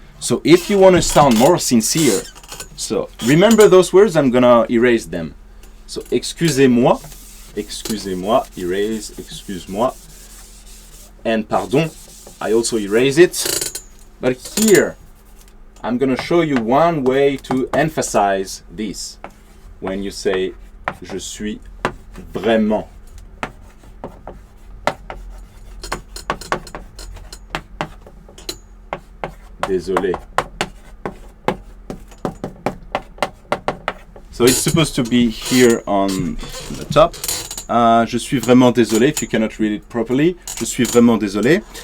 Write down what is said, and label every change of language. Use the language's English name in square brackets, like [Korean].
[English] So if you want to sound more sincere, so remember those words, I'm gonna erase them. So excusez-moi, excusez-moi, erase, excuse-moi, and pardon, I also erase it. But here, I'm gonna show you one way to emphasize this. When you say, [French] je suis vraiment désolé. [English] So it's supposed to be here on the top. [French] Je suis vraiment désolé, [English] if you cannot read it properly. [French] Je suis vraiment désolé.